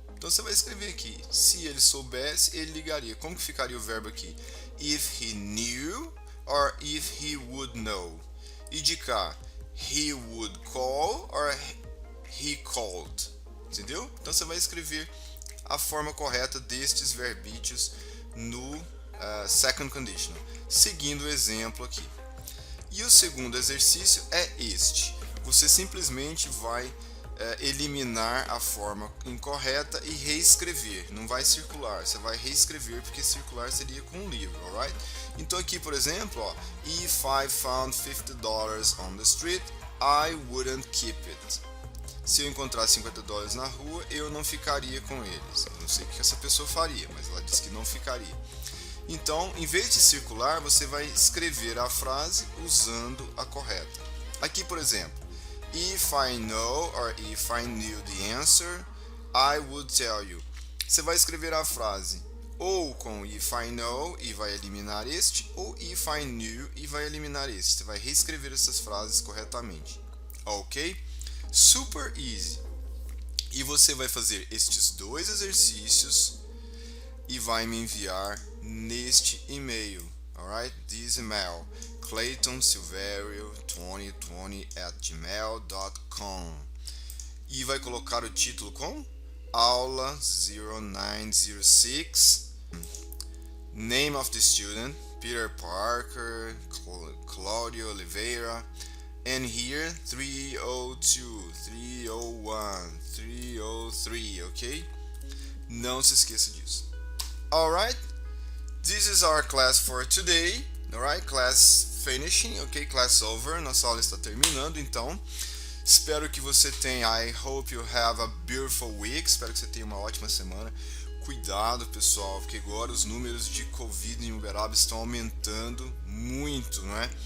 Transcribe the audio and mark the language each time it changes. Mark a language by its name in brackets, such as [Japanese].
[Portuguese] Então você vai escrever aqui, se ele soubesse, ele ligaria. Como que ficaria o verbo aqui? [English] If he knew or if he would know. [Portuguese] E de cá, [English] he would call or he called. [Portuguese] Entendeu? Então você vai escrever a forma correta destes verbíteos no second conditional, seguindo o exemplo aqui. E o segundo exercício é este. Você simplesmente vai eliminar a forma incorreta e reescrever. Não vai circular, você vai reescrever, porque circular seria com um livro, alright? Então aqui, por exemplo, ó, [English] if I found $50 on the street, I wouldn't keep it. [Portuguese] Se eu encontrasse $50 na rua, eu não ficaria com eles. Eu não sei o que essa pessoa faria, mas ela disse que não ficaria. Então, em vez de circular, você vai escrever a frase usando a correta. Aqui, por exemplo, [English] if I know or if I knew the answer, I would tell you. [Portuguese] Você vai escrever a frase ou com [English] if I know [Portuguese] e vai eliminar este, ou [English] if I knew [Portuguese] e vai eliminar este. Você vai reescrever essas frases corretamente. Ok? [English] Super easy. [Portuguese] E você vai fazer estes dois exercícios e vai me enviar neste e-mail, alright? [English] This email, claytonsilverio2020@gmail.com, [Portuguese] e vai colocar o título com aula 0906, [English] name of the student, Peter Parker, Claudio Oliveira, and here 302, 301, 303, ok? [Portuguese] Não se esqueça disso. [English] Alright, this is our class for today. Alright, class finishing, ok, class over. [Portuguese] Nossa aula está terminando, então espero que você tenha, [English] I hope you have a beautiful week. [Portuguese] Espero que você tenha uma ótima semana. Cuidado, pessoal, porque agora os números de Covid em Uberaba estão aumentando muito, né?